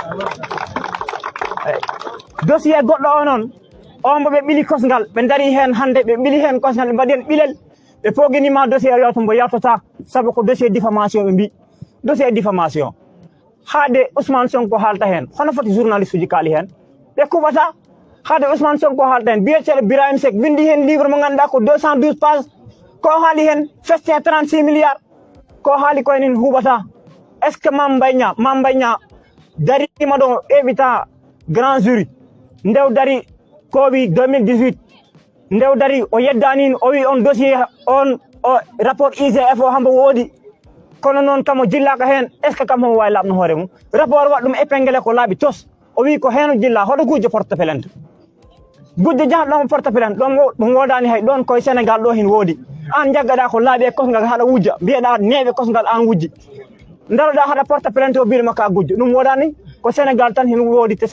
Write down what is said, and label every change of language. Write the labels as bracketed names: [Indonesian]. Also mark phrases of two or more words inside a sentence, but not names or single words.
[Fula] dossier goɗɗo o noon on mbo ɓe ɓili kosgal ɓe dari hen hande ɓe ɓili hen kosgal ɓe mbaɗi hen ɓilel ɓe poguinima dossier yawto mbo yaltota saabu ko [French] dossier diffamation [Fula] ɓe mbi [French] dossier diffamation [Fula] haade Ousmane Sonko haalta hen hono foti journaliste uji kaali hen ɓe kuɓata haade Ousmane Sonko haalta hen biyeteɗo Birahim Seck windi hen livre mo ganduɗa ko 212 pages ko haali hen festin 36 milliards ko haali koye nin huɓata [French] est ce que [Fula] Mame Mbaye Niang darima ɗo eɓita [French] grand jury [Fula] ndew dari ko wi 2018 ndew dari o yeddani o wi on dossier on o rapport IGF o hambo woodi kono noon kamo jillaka hen [French] est ce que [Fula] kam homo wawi labno hoore mum rapport waɗ ɗum épinglé ko laaɓi tos o wi ko heno jilla hoɗo gujjo [French] porte plainte [Fula] gujjo jahatɗomo [French] porte plainte [Fula] ɗon mo wodani hay ɗon koye Sénégal ɗo hin woodi an jaggaɗa ko laaɓi e kosgal haɗa wujja mbiyeɗa neeɓe kosgal an wujji daroɗa haɗa [French] porte plainte [Fula] o biɗoma ka gujjo ɗum wodani ko Sénégal tan hin woodi te